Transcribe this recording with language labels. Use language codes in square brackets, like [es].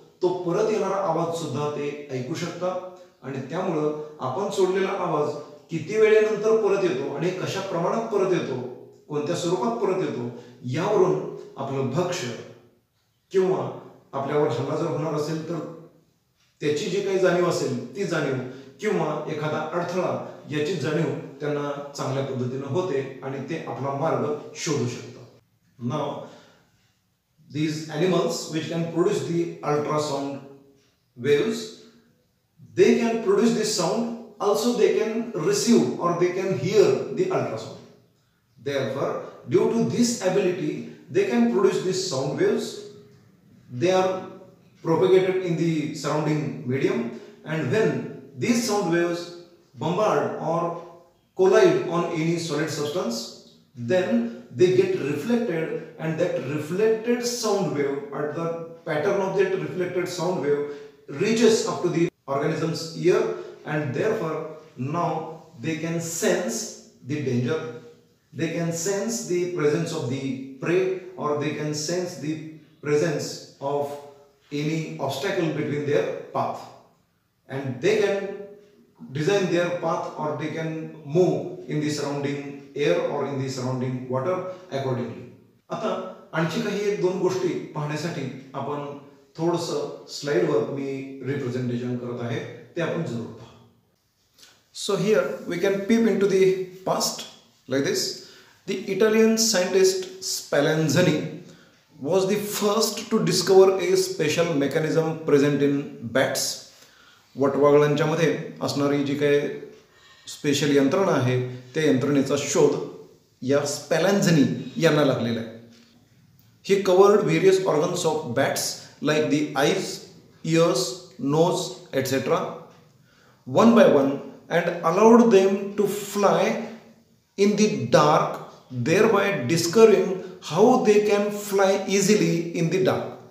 [mr] तो परत येणारा आवाज सुद्धा ते ऐकू शकतात आणि त्यामुळं आपण सोडलेला आवाज किती वेळेनंतर परत येतो आणि कशा प्रमाणात परत येतो, कोणत्या स्वरूपात परत येतो, यावरून आपलं भक्ष्य किंवा आपल्यावर हल्ला जर होणार असेल तर त्याची जी काही जाणीव असेल ती जाणीव किंवा एखादा अडथळा याची जाणीव त्यांना चांगल्या पद्धतीनं होते आणि ते आपला मार्ग शोधू शकतात. [en] नाव these animals which can produce the ultrasound waves, they can produce this sound, also they can receive or they can hear the ultrasound. Therefore, due to this ability, they can produce these sound waves. They are propagated in the surrounding medium, and when these sound waves bombard or collide on any solid substance, then they get reflected, and that reflected sound wave at the pattern of that reflected sound wave reaches up to the organism's ear, and therefore now they can sense the danger, they can sense the presence of the prey, or they can sense the presence of any obstacle between their path, and they can design their path or they can move in the surrounding air or in the surrounding water accordingly. [mr] आता आणखी काही एक दोन गोष्टी पाहण्यासाठी आपण थोडंसं स्लाइडवर मी रिप्रेझेंटेशन करत आहे, ते आपण जरूर पहा. [en] So here we can peep into the past like this. The Italian scientist Spallanzani was the first to discover a special mechanism present in bats. [mr] वटवाघळांच्यामध्ये असणारी जी काही स्पेशल यंत्रणा आहे त्या यंत्रणेचा शोध या स्पॅलेन्झनी यांना लागलेला आहे. [en] He covered various organs of bats like the eyes, ears, nose etcetera one by one and allowed them to fly in the dark, thereby discovering how they can fly easily in the dark.